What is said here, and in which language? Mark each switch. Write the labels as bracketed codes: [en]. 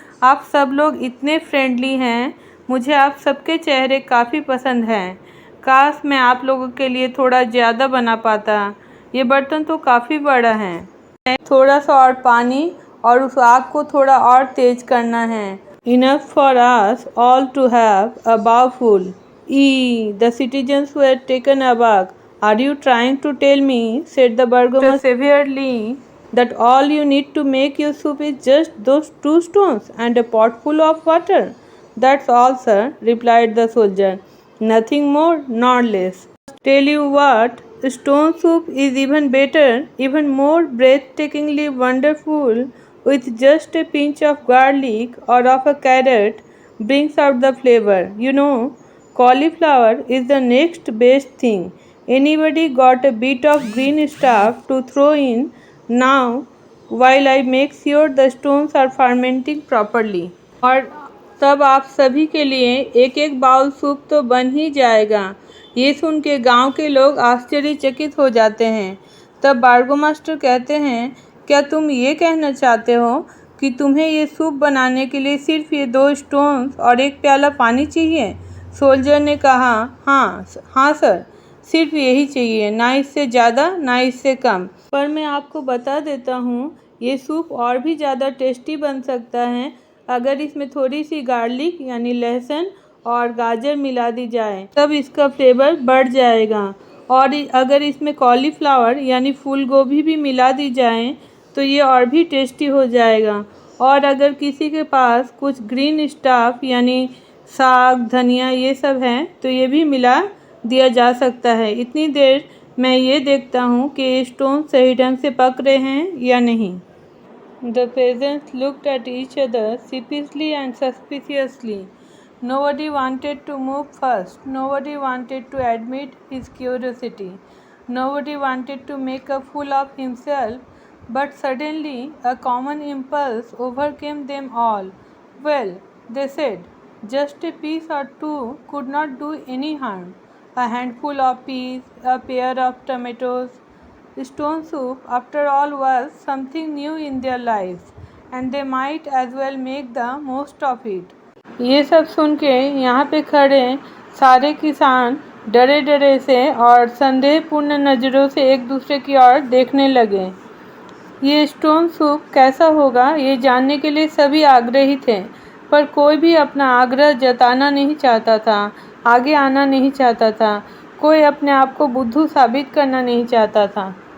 [hi] आप सब लोग इतने फ्रेंडली हैं, मुझे आप सबके चेहरे काफ़ी पसंद हैं। काश मैं आप लोगों के लिए थोड़ा ज़्यादा बना पाता। ये बर्तन तो काफ़ी बड़ा है। थोड़ा सा और पानी और उस आग को थोड़ा और तेज करना है। [en] Enough for us all to have a bowlful. The citizens were taken aback. Are you trying to tell me, said the burgomaster severely, that all you need to make your soup is just those two stones and a pot full of water? That's all, sir, replied the soldier. Nothing more nor less. Tell you what, stone soup is even better, even more breathtakingly wonderful, with just a pinch of garlic or of a carrot brings out the flavor. You know, cauliflower is the next best thing. Anybody got a bit of green stuff to throw in now while I make sure the stones are fermenting properly? [hi] और तब आप सभी के लिए एक एक bowl soup तो बन ही जाएगा। ये सुन के गाँव के लोग आश्चर्यचकित हो जाते हैं। तब बार्गोमास्टर कहते हैं, क्या तुम ये कहना चाहते हो कि तुम्हें ये सूप बनाने के लिए सिर्फ ये 2 स्टोन्स और 1 प्याला पानी चाहिए? सोल्जर ने कहा, हाँ सर, सिर्फ यही चाहिए, ना इससे ज़्यादा ना इससे कम। पर मैं आपको बता देता हूँ, ये सूप और भी ज़्यादा टेस्टी बन सकता है अगर इसमें थोड़ी सी गार्लिक यानी लहसुन और गाजर मिला दी जाए, तब इसका फ्लेवर बढ़ जाएगा। और अगर इसमें कॉलीफ्लावर यानी फूल गोभी भी मिला दी जाए तो ये और भी टेस्टी हो जाएगा। और अगर किसी के पास कुछ ग्रीन स्टाफ यानी साग, धनिया ये सब है तो ये भी मिला दिया जा सकता है। इतनी देर मैं ये देखता हूँ कि ये स्टोन सही ढंग से पक रहे हैं या नहीं। [en] The peasants looked at each other sheepishly and suspiciously. Nobody wanted to move first. Nobody wanted to admit his curiosity. Nobody wanted to make a fool of himself. But suddenly a common impulse overcame them all. Well, they said, just a piece or two could not do any harm. A handful of peas, a pair of tomatoes. Stone soup, after all, was something new in their lives, and they might as well make the most of it. [hi] ये सब सुन के यहाँ पे खड़े सारे किसान डरे डरे से और संदेहपूर्ण नज़रों से एक दूसरे की ओर देखने लगे। ये स्टोन सूप कैसा होगा ये जानने के लिए सभी आग्रही थे, पर कोई भी अपना आग्रह जताना नहीं चाहता था, आगे आना नहीं चाहता था, कोई अपने आप को बुद्धू साबित करना नहीं चाहता था।